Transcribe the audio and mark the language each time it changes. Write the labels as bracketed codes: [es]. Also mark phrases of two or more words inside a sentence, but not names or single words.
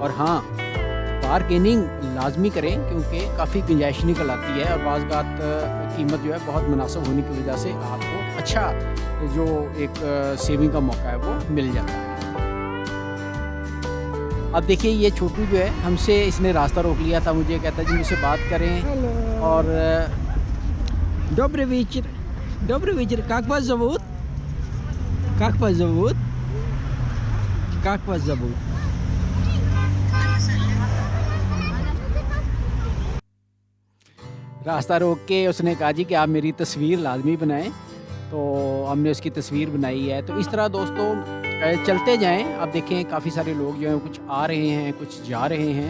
[ur] اور ہاں، بارگیننگ لازمی کریں کیونکہ کافی گنجائش نکل آتی ہے اور بعض بات قیمت جو ہے بہت مناسب ہونے کی وجہ سے آپ کو اچھا جو ایک سیونگ کا موقع ہے وہ مل جاتا ہے. اب دیکھیے یہ چھوٹو جو ہے ہم سے اس نے راستہ روک لیا تھا، مجھے کہتا جی مجھ سے بات کریں. और [ru] Добрый вечер. Добрый вечер. Как вас зовут? Как вас зовут? Как вас зовут? [ur] راستہ روک کے اس نے کہا جی کہ آپ میری تصویر لازمی بنائیں، تو ہم نے اس کی تصویر بنائی ہے. تو اس طرح دوستو چلتے جائیں۔ آپ دیکھیں کافی سارے لوگ جو ہیں کچھ آ رہے ہیں کچھ جا رہے ہیں.